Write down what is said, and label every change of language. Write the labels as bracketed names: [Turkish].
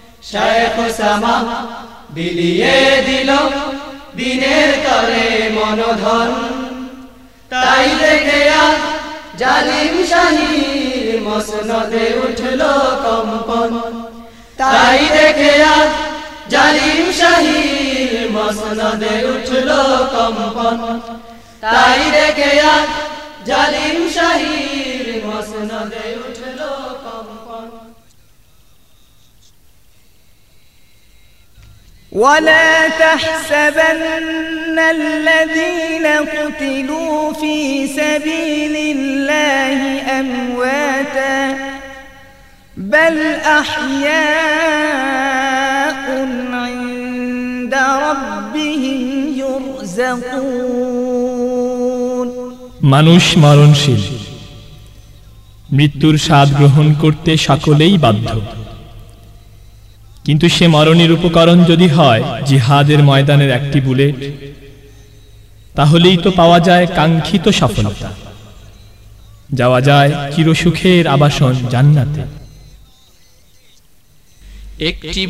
[Bangla] শায়খ Osama বিলিয়ে দিল দিনের তরে মনধন, তাই দেখে আজ জালিম শাহীর মসনদে উঠল কম্পন, তাই দেখে আজ জালিম শাহীর মসনদে উঠল কম্পন, তাই দেখে আজ জালিম শাহীর মসনদে উঠল কম্পন। [Arabic] ولا تحسبن الذين قتلوا في سبيل الله أمواتا بل أحياء عند ربهم يرزقون. [Bangla] মানুষ মরণশীল, মৃত্যুর স্বাদ গ্রহণ করতে সকলেই বাধ্য, কিন্তু সে মরণের উপকরণ যদি হয় জিহাদের ময়দানের একটি বুলেট, তাহলেই তো পাওয়া যায় কাঙ্ক্ষিত সফলতা, যাওয়া যায় চিরসুখের আবাসন জান্নাতে।